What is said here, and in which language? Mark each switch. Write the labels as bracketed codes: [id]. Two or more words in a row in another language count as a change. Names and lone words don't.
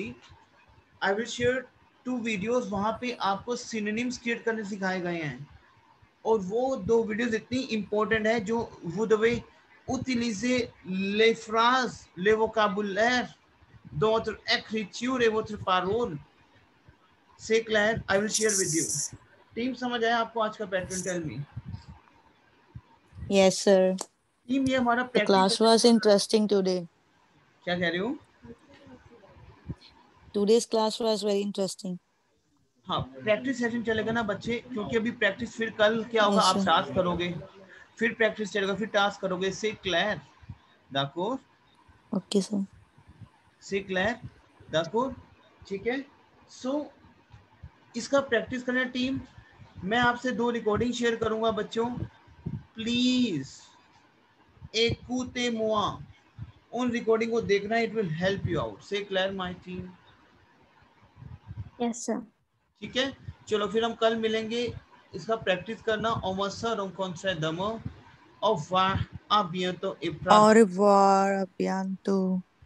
[en] I will share [hi] 2 वीडियोस. वहां पे आपको [en] synonyms create [hi] करने सिखाए गए हैं और वो 2 वीडियोस इतनी इंपॉर्टेंट है जो [fr] vous devez utiliser les phrases, le vocabulaire dans votre écriture et votre parole. C'est clair? [en] I will share with you. [hi] टीम समझ आया आपको आज का पैटर्न? [en] tell me Yes, sir. [hi] टीम. ये हमारा [en] The class was interesting today. [hi] क्या कह रहे हो? [en] Today's class was very interesting. [hi] हाँ, [en] practice session [hi] चलेगा ना बच्चे, क्योंकि अभी प्रैक्टिस, फिर कल क्या होगा? [en] Yes, [hi] आप [en] sir. [hi] टास्क करोगे, फिर प्रैक्टिस चलेगा, फिर टास्क करोगे. [fr] c'est clair? d'accord? [en] Okay, sir. [fr] c'est clair? d'accord? [hi] ठीक है. सो इसका प्रैक्टिस करना टीम. मैं आपसे 2 रिकॉर्डिंग शेयर करूंगा बच्चों. [fr] प्लीज écoutez-moi. [hi] उन रिकॉर्डिंग को देखना. [en] it will help you out. [fr] c'est clair [en] my team? Yes, sir. [hi] ठीक है. चलो फिर हम कल मिलेंगे. इसका प्रैक्टिस करना. [fr] Au revoir, à bientôt et Au revoir, à bientôt.